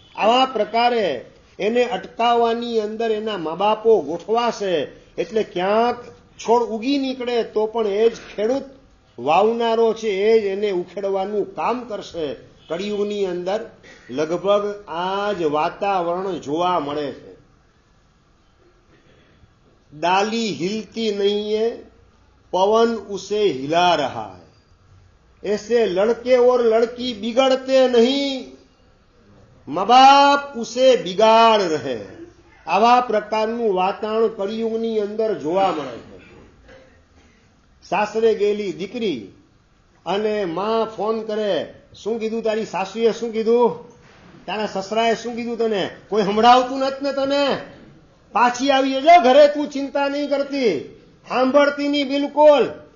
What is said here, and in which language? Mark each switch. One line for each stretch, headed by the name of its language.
Gujarati: આવા પ્રકારે એને અટકાવવાની અંદર એના મા બાપો ગોઠવાશે. એટલે ક્યાંક છોડ ઉગી નીકળે તો પણ એ જ ખેડૂત વાવનારો છે, એ જ એને ઉખેડવાનું કામ કરશે. કળિયુગની અંદર લગભગ આ જ વાતાવરણ જોવા મળે છે.
Hindi: डाली हिलती नहीं है, पवन उसे हिला रहा है, ऐसे लड़के और लड़की बिगड़ते नहीं, माँ बाप उसे बिगाड़ रहे.
Gujarati: આવા પ્રકારનું વાતાવરણ કળિયુગની અંદર જોવા મળે છે. સાસરે ગયેલી દીકરી અને માં ફોન કરે, શું કીધું તારી સાસુએ, શું કીધું તારા સસરાએ, શું કીધું તને, કોઈ સંભળાવતું નથી ને તને, પાછી આવી જો ઘરે, તું ચિંતા નહીં કરતી, સાંભળતી નહીં બિલકુલ.